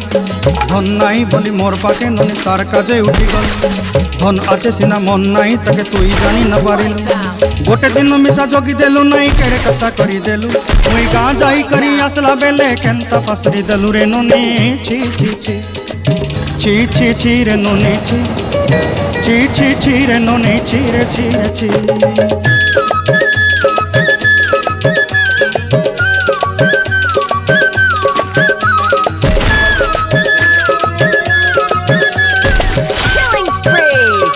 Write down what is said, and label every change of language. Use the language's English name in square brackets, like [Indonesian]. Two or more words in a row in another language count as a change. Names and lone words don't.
[Sambalpuri] ଧନ ନାଇ ବୋଲି ମୋର ପାକେ ନୋନୀ ତାର କାଜେ ଉଠି ଗଲ ଧନ ଆଚେ ସିନା ମନ ନାଇ ତକେ ତୁଇ ଜାନି ନ ପାରିଲୁ ଗୋଟେ ଦିନ ମିସା ଯୋଗୀ ଦେଲୁ ନାଇ କେଡ଼େ କଥା କରି ଦେଲୁ ମୁଇ ଗାଁ ଯାଇ କରି ଅସଲା ବେଲେ କେନ୍ତା ଫସରି ଦେଲୁ ରେ ନୋନୀ ଛି ଛି ଛି ଛି ଛି ଛି ରେ ନୋନୀ ଛି ଛି ଛି ଛି ରେ ନୋନୀ ଛି ରେ ଛି ରେ ଛି रे छी [English] Killing spree.